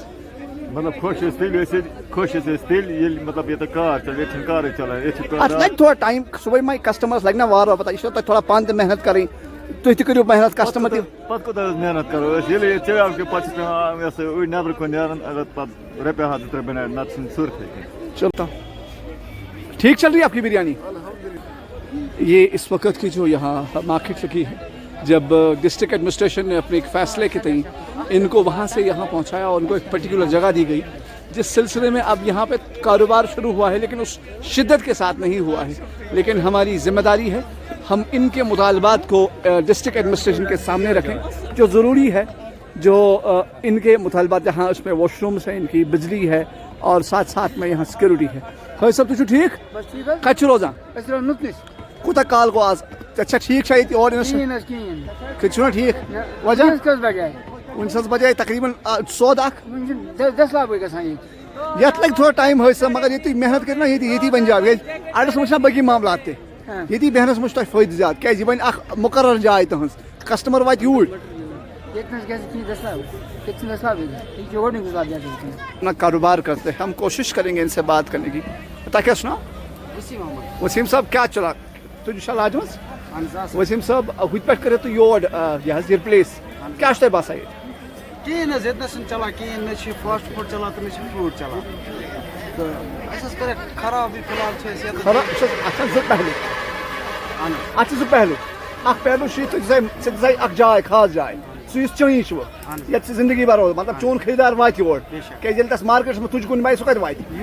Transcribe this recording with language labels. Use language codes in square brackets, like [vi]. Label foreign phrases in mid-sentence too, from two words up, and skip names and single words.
[ks] مطلب خوش ٲسۍ تیٚلہِ ییٚلہِ مطلب ییٚتہِ کار چلہِ ییٚتہِ چھُنہٕ کارٕے چلان ییٚتہِ چھُ اَتھ لگہِ تھوڑا ٹایم صُبحٲے ما کسٹمرس لگہِ نا وارٕ وارٕ پتہ یہِ چھو تۄہہِ تھوڑا پانہٕ تہِ محنت کَرٕنۍ تُہۍ تہِ کٔرِو محنت کسٹمر تہِ پتہٕ کوٗتاہ حظ محنت کرو أسۍ ییٚلہِ ییٚتہِ چیٚیو کہِ پتہٕ چھِ پیٚوان یہِ ہسا أڑۍ نیٚبرٕ کُن نیران اگر پتہٕ رۄپیہِ ہَتھ 2-3 بَنیٛاے نتہٕ چھُنہٕ صُرفٕے کینٛہہ [ur] چلتا ٹھیک چل رہی ہے آپ کی بریانی یہ اس وقت کی جو یہاں مارکیٹ لگی ہے جب ڈسٹرکٹ ایڈمنسٹریشن نے اپنے ایک فیصلے کے تئیں ان کو وہاں سے یہاں پہنچایا اور ان کو ایک پرٹیکولر جگہ دی گئی جس سلسلے میں اب یہاں پہ کاروبار شروع ہوا ہے لیکن اس شدت کے ساتھ نہیں ہوا ہے لیکن ہماری ذمہ داری ہے ہم ان کے مطالبات کو ڈسٹرکٹ ایڈمنسٹریشن کے سامنے رکھیں جو ضروری ہے جو ان کے مطالبات جہاں اس میں واش رومس ہیں ان کی بجلی ہے اور ساتھ ساتھ میں یہاں سیکورٹی ہے [ks] خیر صاحب تُہۍ چھِو ٹھیک کَتہِ چھِ روزان کوٗتاہ کال گوٚو آز اچھا ٹھیک چھا ییٚتہِ اور کٔتہِ چھُو نا ٹھیک وجہ وٕنہِ حظ بجاے تقریٖباً سودٕ اکھ یتھ لگہِ تھوڑا ٹایم حٲصِل مگر ییٚتہِ محنت کٔرِو نا ییٚتی بنہِ جاے کیٛازِ اَڑس منٛز چھِنا باقٕے معاملات تہِ ییٚتی بیٚہنَس منٛز چھُ تۄہہِ فٲیدٕ زیادٕ کیٛازِ یہِ بنہِ اکھ مُقرر جاے تٕہٕنٛز کسٹمر واتہِ یوٗرۍ [ur] اپنا کاروبار کرتے ہیں ہم کوشش کریں گے ان سے بات کرنے کی پتا کیا سنا وسیم صاحب کیا چلا [ks] تُہۍ چھا لاجمژ وسیم صاحب ہُتہِ پٮ۪ٹھ کٔرِو تُہۍ یور یہِ حظ یہِ رِپلیس کیٛاہ چھُ تۄہہِ باسان ییٚتہِ کِہیٖنۍ حظ ییٚتہِ نَس چھُنہٕ چلان کِہیٖنۍ نہ چھِ فاسٹ فوڈ چلان تہٕ نہ چھِ فروٗٹ چلان تہٕ اَسہِ حظ کَرے خرابٕے فِلحال چھِ أسۍ ییٚتہِ اَتھ چھِ زٕ پہلوٗ اَتھ چھِ زٕ پہلوٗ اکھ پہلوٗ چھُ ژٕ دِژے اکھ جاے خاص جاے سُہ یُس چٲنی چھُ ییٚتہِ ژٕ زندگی بھر روز مطلب چون خریدار واتہِ یور کیٛازِ ییٚلہِ تَس مارکیٹس منٛز تُجہِ کُن بَنہِ سُہ کَتہِ واتہِ